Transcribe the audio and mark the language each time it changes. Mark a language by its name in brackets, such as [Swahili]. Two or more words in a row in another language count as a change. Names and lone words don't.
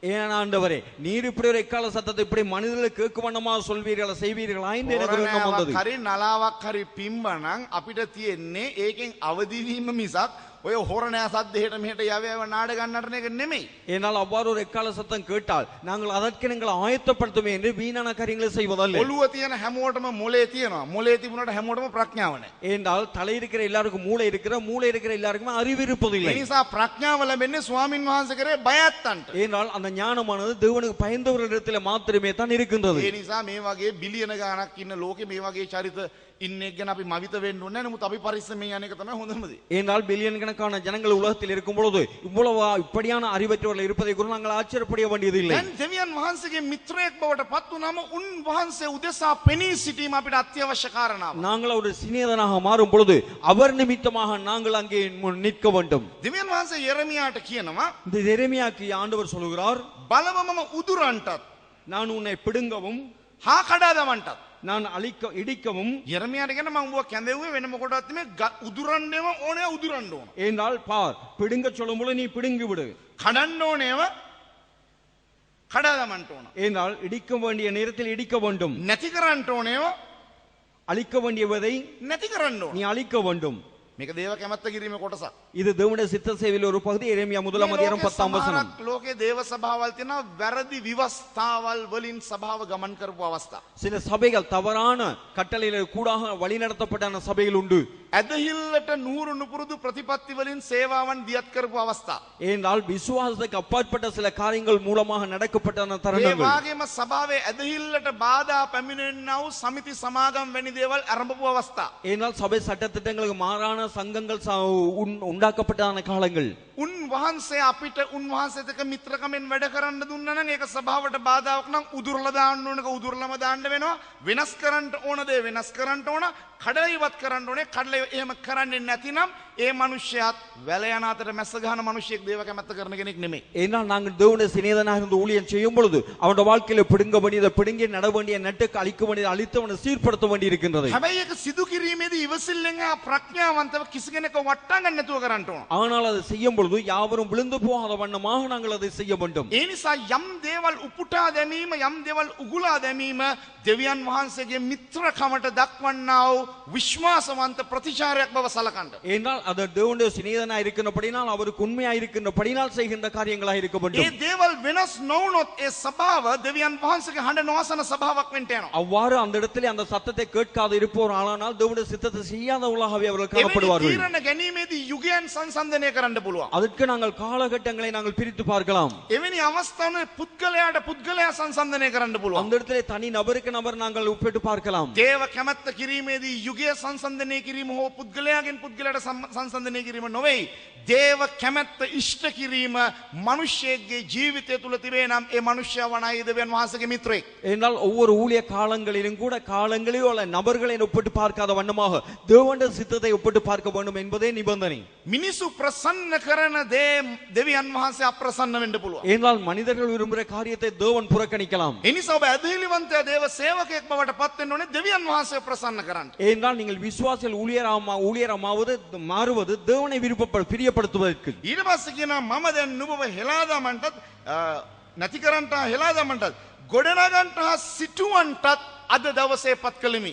[Tamil] ஏன் ஆண்டவரே நீர் இப்படி ஒரு எக்கால சத்தத்தை இப்படி மனிதர்களுக்கு கேட்கும் வண்ணமா சொல்வீர்களா செய்வீர்களா என்று எனக்கு எண்ணம் வந்தது. [Sinhala] හරි නලාවක් හරි පිම්බනම් අපිට තියෙන්නේ ඒකෙන් අවදි වීම මිසක් ඔය හොරණෑ සද්දේට මෙහෙට යවේව නාඩගම් නටන එක නෙමෙයි. [Tamil] ஏனால் அவ்வாறு ஒரு எக்கால சத்தம் கேட்டால் நாங்கள் அதற்கு நீங்கள் ஆயத்தப்படுத்துமே என்று வீணான காரியங்களை செய்வதல்ல. [Sinhala] ඔළුව තියෙන හැමෝටම මොලේ තියෙනවා. මොලේ තිබුණාට හැමෝටම ප්‍රඥාව නැහැ. [Tamil] ஏனால் தலை இருக்கிற எல்லாருக்கும் மூளை இருக்கிற எல்லாருக்குமே அறிவு இருப்பதில்லை. [Sinhala] ඒ නිසා ප්‍රඥාව ලැබෙන්නේ ස්වාමින් වහන්සේ කරේ බයත්තන්ට. [Tamil] ஏனால் அந்த ஞானமானது தேவனுக்கு பயந்தவர்களிடத்தில் மாத்திரமே தான் இருக்கின்றது. [Sinhala] ඒ නිසා මේ වගේ බිලියන ගාණක් ඉන්න ලෝකේ මේ වගේ චරිත ඉන්න එක ගැන අපි මවිත වෙන්න ඕනේ. නමුත් අපි පරිස්සමෙන් යන එක තමයි හොඳම දේ. [Tamil] ஏனால் பில்லியன் கணக்கான ஜனங்கள் உலகத்தில் இருக்கும் பொழுது இவ்வளவு இப்படியான அறிவற்றவர்கள் இருப்பதை கூட நாங்கள் ஆச்சரியப்பட வேண்டியதில்லை. [Sinhala] දැන් දෙවියන් වහන්සේගේ මිත්‍රයෙක් බවට පත් වුණාම උන් වහන්සේ උදෙසා පෙනී සිටීම අපිට අත්‍යවශ්‍ය කාරණාවක්. [Tamil] நாங்கள் ஒரு சிநேகிதனாக மாறும் பொழுது அவர் நிமித்தமாக நாங்கள் அங்கே நிற்க வேண்டும். [Sinhala] දෙවියන් වහන්සේ යෙරමියාට කියනවා [Tamil] இந்த எரேமியாவுக்கு ஆண்டவர் சொல்கிறார், [Sinhala] බලවමම උදුරන්ටත් [Tamil] நான் உன்னை பிடுங்கவும் [Sinhala] හා කඩා දමන්නටත්. [Tamil] நான் இடிக்கவும். [Sinhala] යෙරමියාට කියන මම උඹ කැඳෙව්වේ වෙන මොකටවත් මේ උදුරන්නේම ඕනේ උදුරන්න ඕන. [Tamil] ஏனால் பார் பிடுங்க சொல்லும் பொழுது நீ பிடுங்கி விடு. [Sinhala] කඩන්න ඕනේව කඩා දමන්න ඕන. [Tamil] ஏனால் இடிக்க வேண்டிய நேரத்தில் இடிக்க வேண்டும். [Sinhala] නැති කරන්න ඕනේව [Tamil] அழிக்க வேண்டியவதை [Sinhala] නැති කරන්න ඕන. [Tamil] நீ அழிக்க வேண்டும். [Sinhala] මේක දේව කැමැත්ත කිරීමේ කොටසක්. [Tamil] இது தேவனுடைய சித்த சேவையில் ஒரு பகுதி. எரேமியா முதலாம் அதிகாரம் 10ஆம் வசனம். [Sinhala] ලෝකේ දේව සභාවල් තියෙනවා වැරදි විවස්ථාවල් වලින් සභාව ගමන් කරපු අවස්ථා. [Tamil] சில சபைகள் தவறான கட்டளையில் கூடாக வழிநடத்தப்பட்ட சபைகள் உண்டு. [Sinhala] ඇදහිල්ලට නూరు නුපුරුදු ප්‍රතිපත්ති වලින් සේවාවන් දියත් කරපු අවස්ථා. [Tamil] ஏனால் விசுவாசத்துக்கு அப்பாற்பட்ட சில காரியங்கள் மூலமாக நடக்கப்பட்ட [Sinhala] ඒ [Tamil] தருணங்கள். [Sinhala] වගේම සභාවේ ඇදහිල්ලට බාධා පැමිණෙන්නා වූ සමිති සමාගම් වැනි දේවල් ආරම්භපු අවස්ථා. [Tamil] ஏனால் சபை சட்டத்திட்டங்களுக்கு மாறான சங்கங்கள் உண்டாக்கப்பட்ட காலங்கள். [Sinhala] උන් වහන්සේ අපිට උන්වහන්සේත් එක්ක මිත්‍රකමෙන් වැඩ කරන්න දුන්නා නම් ඒක සභාවට බාධාවක් නම් උදුරලා දාන්න ඕනක උදුරලම දාන්න වෙනවා. වෙනස් කරන්න ඕන දේ වෙනස් කරන්න ඕන. කඩලා ඉවත් කරන්න ඕනේ. කඩලා එහෙම කරන්නේ නැතිනම් ඒ මනුෂ්‍යයාත් වැල යන අතර මැස්ස ගහන මනුෂ්‍යයෙක් දේව කැමැත්ත කරන කෙනෙක් නෙමෙයි. [Tamil] ஏனால் நாங்கள் தேவனுடைய சிநேகிதனாக இருந்து ஊழியம் செய்யும் பொழுது அவனுடைய வாழ்க்கையில பிடுங்க வேண்டியதை பிடுங்கி நட வேண்டிய நட்டுக்கு அழிக்க வேண்டியதை அழித்தவனை சீர்படுத்த வேண்டி இருக்கின்றது. [Sinhala] හැබැයි ඒක සිදු කිරීමේදී ඉවසිල්ලෙන් ප්‍රඥාවන්තව කිසි කෙනෙක් වටා ගන්න නැතුව කරන්න ඕන. [Tamil] ஆனால் அதை செய்யும் பொழுது யாவரும் விழுந்து போகாத வண்ணமாக நாங்கள் அதை செய்ய வேண்டும். [Sinhala] ඒ නිසා යම් දේවල් උපුටා දැමීම යම් දේවල් උගුලා දැමීම දෙවියන් වහන්සේගේ මිත්‍රකමට දක්වන්නා වූ විශ්වාසවන්ත ප්‍රතිචාරයක් බව සලකන්න. [Tamil] ஏனால் அது தேவனுடைய சிநேகிதனாய் இருக்கின்றபடினால் அவருக்கு உண்மையாய் இருக்கின்றபடினால் செய்கின்ற காரியங்களாய் இருக்க வேண்டும். [Sinhala] ඒ දේවල් වෙනස් නොවුනොත් ඒ සභාව දෙවියන් වහන්සේගේ හඬ නොඅසන සභාවක් වෙන්න යනවා. [Tamil] அவ்வாறு அந்த இடத்திலே அந்த சத்தத்தை கேட்காது இருப்போர் ஆனால் தேவனுடைய சித்தத்தை செய்யாதவர்களாகவே அவர்கள் காணப்படுவார்கள். [Sinhala] තීරණ ගැනීමේදී යුගයන් සංසන්දනය කරන්න පුළුවන්. [Tamil] அதற்கு நாங்கள் காலகட்டங்களை நாங்கள் பிரித்து பார்க்கலாம். [Sinhala] එවැනි අවස්ථාවල පුද්ගලයාට පුද්ගලයා සංසන්දනය කරන්න පුළුවන්. [Tamil] அந்த இடத்திலே தனி நபருக்கு நபர் நாங்கள் ஒப்பிட்டு பார்க்கலாம். [Sinhala] දේව කැමැත්ත කිරීමේදී යුගය සංසන්දනය කිරීම හෝ පුද්ගලයාගෙන් පුද්ගලයාට සංසන්දනය කිරීම නොවේ. දේව කැමැත්ත ඉෂ්ට කිරීම මිනිසෙක්ගේ ජීවිතය තුල තිබේ නම් ඒ මිනිසයා වණයි දෙවියන් වහන්සේගේ මිත්‍රයෙක්. [Tamil] என்றால் ஒவ்வொரு ஊழிய காலங்களிலும் கூட காலங்களிலோ அல்ல நபர்களை ஒப்பிட்டு பார்க்காத வண்ணமாக தேவனுடைய சித்தத்தை ஒப்பிட்டு பார்க்க வேண்டும் என்பதே நிபந்தனை. [Sinhala] මිනිසු ප්‍රසන්න කරන දේ දෙවියන් වහන්සේ අප්‍රසන්න වෙන්න පුළුවන්. [Tamil] என்றால் மனிதர்கள் விரும்புகிற காரியத்தை தேவன் புறக்கணிக்கலாம். [Sinhala] ඒ නිසා ඔබ ඇදහිලිවන්තයා දේව සේවකයෙක් බවට පත් වෙන්න ඕනේ දෙවියන් වහන්සේ ප්‍රසන්න කරන්න. [Tamil] என்றால் நீங்கள் விசுவாசிகள் ஊழியராமாவது மாறுவது தேவனை பிரியப்படுத்துவதற்கு. [Sinhala] ඊට පස්සේ කියනවා මම දැන් නුඹව හෙලා දමන්නත් නැති කරන්ට හෙලා දමන්නත් ගොඩනගන්ට සිටුවන්ටත් අද දවසේ පත් කළෙමි.